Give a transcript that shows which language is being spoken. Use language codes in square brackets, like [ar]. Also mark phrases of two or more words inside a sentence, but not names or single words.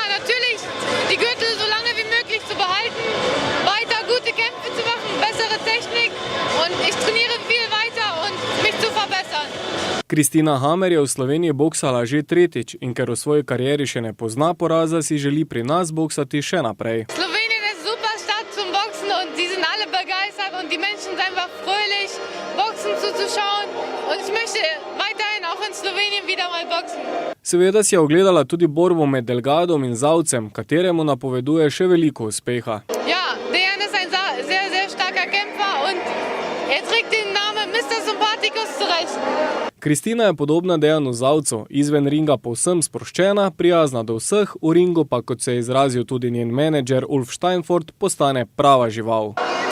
[sl] Kristina Hammer je v Sloveniji boksala že tretjič in ker v svoji karieri še ne pozna poraza, si želi pri nas boksati še naprej. [de] Slowenien ist super Stadt zum Boxen und die sind alle begeistert und die Menschen sind einfach fröhlich, Boxen zuzuschauen und ich möchte weiterhin auch in Slowenien wieder mal boxen. [sl] Seveda si je ogledala tudi borbo med Delgadom in Zavcem, kateremu napoveduje še veliko uspeha. [de] Ja, Dejan ist ein sehr, sehr starker Kämpfer und trägt den Namen Mr. Sympathikus zurecht. [sl] Kristina je podobna Dejanu Zavcu, izven ringa povsem sproščena, prijazna do vseh, v ringu pa, kot se je izrazil tudi njen menedžer Ulf Steinfurt, postane prava žival.